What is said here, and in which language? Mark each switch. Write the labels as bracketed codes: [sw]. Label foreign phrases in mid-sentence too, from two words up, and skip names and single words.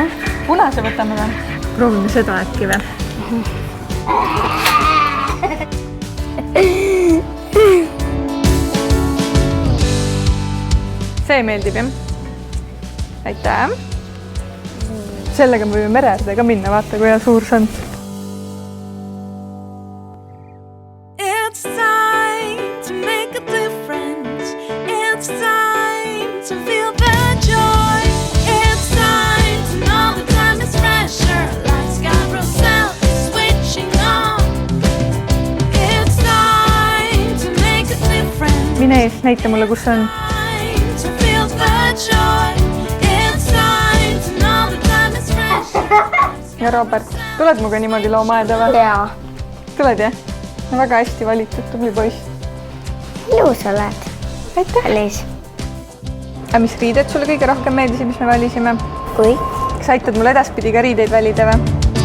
[et] Punase võtame või? Proovime seda äkki või? See meeldib, jah? Aitäh! Sellega me võime mere äärde ka minna, vaata, kui hea suur see on. [en] It's time to make a difference. It's time to feel the joy. It's time to know the time is fresher. Life's carousel switching on. It's time to make a difference. [et] Mine ees, näita mulle, kus see on. [en] Time to feel the joy. It's time to know the time is fresher. [et] Ja Robert, tuled muga niimoodi loomaaeda või? Jaa. Tuled, jah? No väga hästi valitud, tubli poiss. Ilus oled. Aitäh! Aliis. Ja mis riided sulle kõige rohkem meeldisid, mis me valisime? Kui? Kas aitad mulle edaspidi ka riideid valida või?